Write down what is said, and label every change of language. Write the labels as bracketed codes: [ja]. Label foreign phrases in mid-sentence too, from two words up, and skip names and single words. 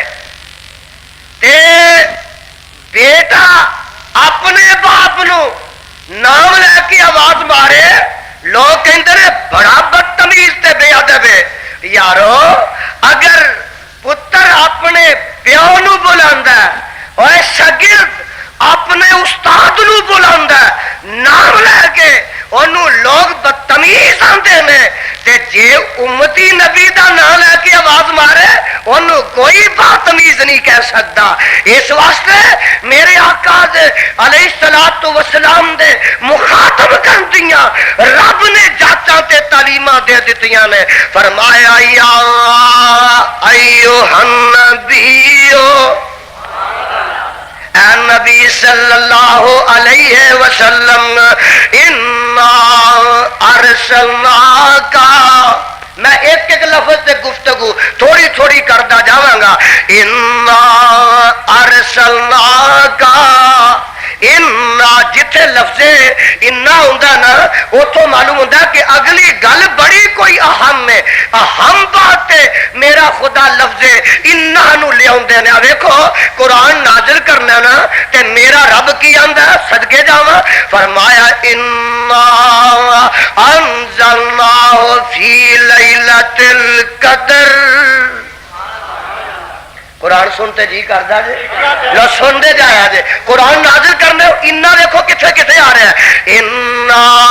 [pa] تے بیٹا اپنے باپ نو نام لے کے آواز مارے، لوگ کہندے نے بڑا بدتمیز تے بے ادب ہے۔ یارو اگر پتر اپنے پیو نو بلاندا ہے اور شاگرد اپنے استاد نو بلاندا ہے نام لے کے، انہوں لوگ بدتمیز آندے نے، تے جے امتی نبی دا نام لے کے آواز مارے انہوں کوئی بدتمیز نہیں کہہ سکتا۔ اس واسطے میرے آقا [ar] علیہ الصلوۃ والسلام [pa] دے مخاطب کردیاں رب نے جاچاں تے تعلیماں دے دتیاں نے، فرمایا یا [ar] ایھا النبیو، [pa] اے نبی [ar] صلی اللہ علیہ وسلم، انا ارسلناک، [pa] میں ایک [ur] ایک لفظ سے گفتگو تھوڑی تھوڑی کرتا جاواں گا، [ar] انا ارسلناک، [pa] انا جتھے لفظ انا ہوندا نا اتوں معلوم ہوندا کہ اگلی گل بڑی کوئی اہم ہے، اہم بات ہے میرا خدا لفظ انا نو لے آندے نے۔ ویکھو قرآن نازل کرنا نا تے میرا رب کی آندا صدقے جاواں، فرمایا [ar] انا انزلناہ فی لیلۃ القدر، [pa] قرآن سنتے جی کردا جے لو سنتے جایا جے قرآن نازل کرنے انا دیکھو کتنے کتنے آ رہا ہے انا